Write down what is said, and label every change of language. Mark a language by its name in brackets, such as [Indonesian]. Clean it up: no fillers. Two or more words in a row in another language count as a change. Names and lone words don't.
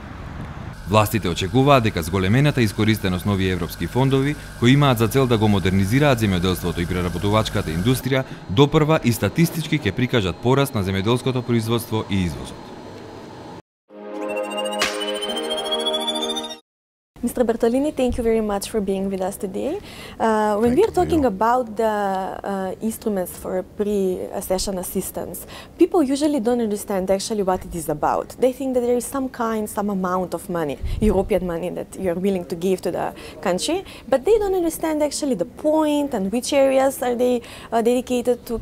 [Macedonian] Властите очекуваат дека зголемената искористеност на овие европски фондови, кои имаат за цел да го модернизираат земјоделството и преработувачката индустрија, допрва и статистички ќе прикажат пораст на земјоделското производство и извозот. [English] Mr. Bertolini, thank you very much for being with us today. When we are talking about the instruments for pre-accession assistance, people usually don't understand actually what it is about. They think that there is some amount of money, European money, that you're willing to give to the country, but they don't understand actually the point and which areas are they dedicated to.